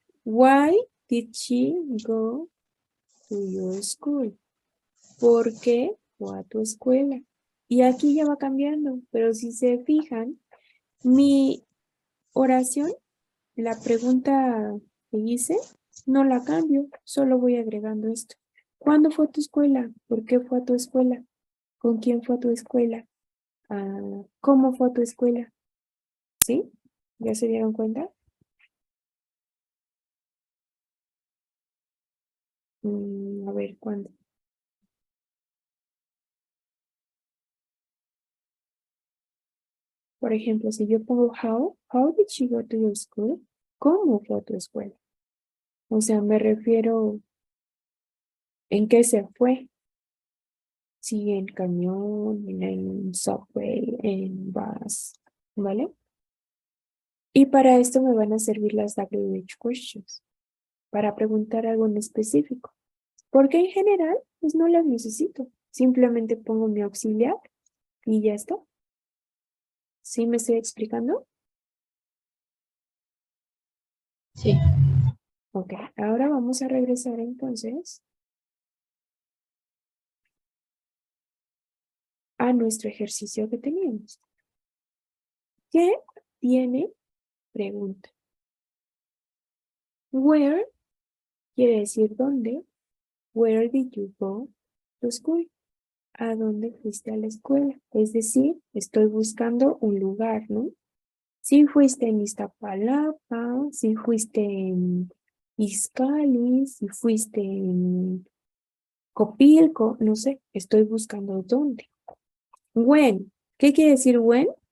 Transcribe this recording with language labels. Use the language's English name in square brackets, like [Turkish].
[English] Why did she go to your school? [Spanish] ¿Por qué fue a tu escuela? Y aquí ya va cambiando, pero si se fijan, mi oración, la pregunta que hice, no la cambio, solo voy agregando esto. ¿Cuándo fue a tu escuela? ¿Por qué fue a tu escuela? ¿Con quién fue a tu escuela? ¿Cómo fue a tu escuela? ¿Sí? ¿Ya se dieron cuenta? A ver, ¿cuándo? Por ejemplo, si yo pongo [English] how did she go to your school? [Spanish] ¿Cómo fue a tu escuela? O sea, me refiero en qué se fue. Si en camión, en subway, en bus, ¿vale? Y para esto me van a servir las WH questions, para preguntar algo en específico. Porque en general, pues no las necesito. Simplemente pongo mi auxiliar y ya está. ¿Sí me estoy explicando? Sí. Ok, ahora vamos a regresar entonces a nuestro ejercicio que teníamos. ¿Qué tiene? Pregunta. Where quiere decir dónde. [English] Where did you go to school? [Spanish] ¿A dónde fuiste a la escuela? Es decir, estoy buscando un lugar, ¿no? Si fuiste en Iztapalapa, si fuiste en Izcali, si fuiste en Copilco, no sé, estoy buscando dónde. When. ¿Qué quiere decir when?